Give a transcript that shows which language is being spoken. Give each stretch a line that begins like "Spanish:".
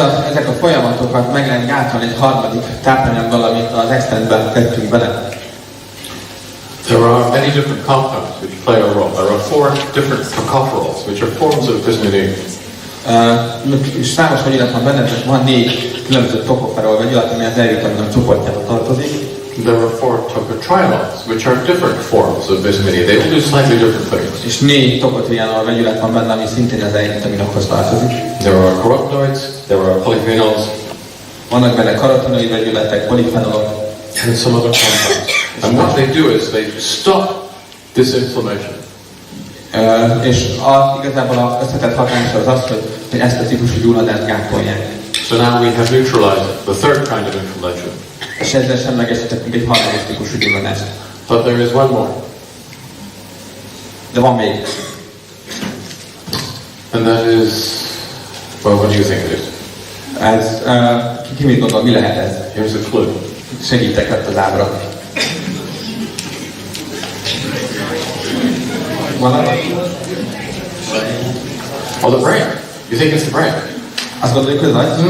Hungarian: Ezek a folyamatokat meg lehet gátolni egy harmadik tápanyaggal, amit az extendben tettünk bele.
English: There are many different compounds which play a role. There are 4 different tocopherols, which are forms of vitamin E.
Hungarian: És számos vegyület van benne, és van 4 különböző tokoferol vegyület, ami az E-vitaminok csoportjába tartozik.
English: There are 4 tocotrienols, which are different forms of vitamin E. They all do slightly different things.
Hungarian: És 4 tokotrienol vegyület van benne, ami szintén az E-vitaminokhoz tartozik.
English: There are carotenoids, there are polyphenols,
Hungarian: vannak benne karotenoid vegyületek, polifenolok,
English: and some other compounds. And what they do is they stop this inflammation.
Hungarian: És igazából az összetett hatása az az, hogy ezt a típusú gyulladást gátolják.
English: So now we have neutralized the third kind of inflammation.
Hungarian: És ezzel semlegesítettünk egy harmadik típusú gyulladást.
English: But there is one more.
Hungarian: De van még.
English: And that is, well, what do you think it is?
Hungarian: Ez, ki mit gondol, mi lehet ez?
English: Here's a clue.
Hungarian: Segítek lett az ábra.
English: Oh, the brain. You think it's the brain?
Hungarian: Azt gondoljuk, hogy nagy?